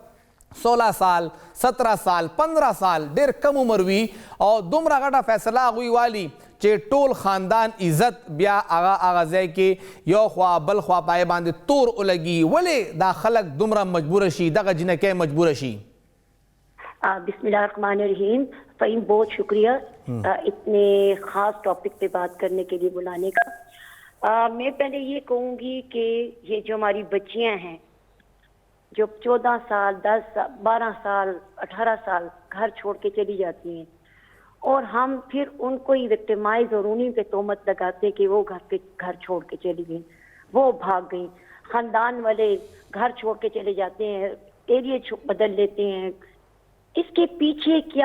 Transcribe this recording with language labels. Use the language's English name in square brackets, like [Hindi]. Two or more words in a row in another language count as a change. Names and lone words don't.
[Pashto] 16 سال 17 سال 15 سال ډېر کم عمر وي او دومره غټه فیصله هغوی والي چې ټول خاندان عزت بیا هغه ځای کې یو خوا بل خوا پای باندې تور ولګي ولې دا خلک دومره مجبوره شي دغه جنکۍ مجبوره شي [Arabic] بسم اللہ الرحمن الرحیم [Urdu] فہیم بہت شکریہ اتنے خاص ٹاپک پہ بات کرنے کے لیے بلانے کا میں پہلے یہ کہوں گی کہ یہ جو ہماری بچیاں ہیں جو 14 سال 10 سال 12 سال 18 سال گھر چھوڑ کے چلی جاتی ہیں اور ہم پھر ان کو ہی وکٹمائز اور انہیں پہ تہمت لگاتے کہ وہ گھر چھوڑ کے چلی گئیں وہ بھاگ گئیں خاندان والے گھر چھوڑ کے چلے جاتے ہیں ایریے بدل لیتے ہیں اس کے پیچھے کیا